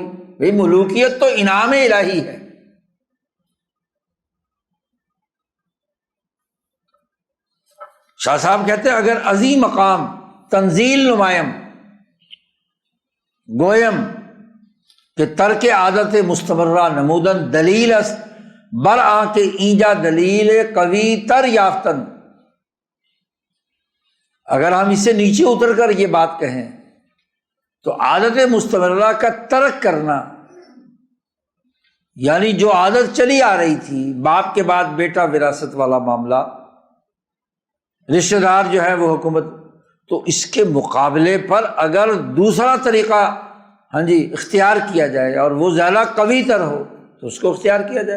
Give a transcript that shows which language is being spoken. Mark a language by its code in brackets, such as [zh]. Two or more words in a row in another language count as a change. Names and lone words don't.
[ur] بھئی ملوکیت تو انعام الہی ہے۔ شاہ صاحب کہتے ہیں [fa] اگر عظیم مقام تنزیل نمائم گویم کہ ترک عادت مستمرہ نمودن دلیل است برآں کے اینجا دلیل قوی تر یافتن۔ [ur] اگر ہم اس سے نیچے اتر کر یہ بات کہیں تو عادت مستمرہ کا ترک کرنا، یعنی جو عادت چلی آ رہی تھی، باپ کے بعد بیٹا وراثت والا معاملہ، رشتہ دار جو ہے وہ حکومت، تو اس کے مقابلے پر اگر دوسرا طریقہ اختیار کیا جائے اور وہ زیادہ قوی تر ہو تو اس کو اختیار کیا جائے۔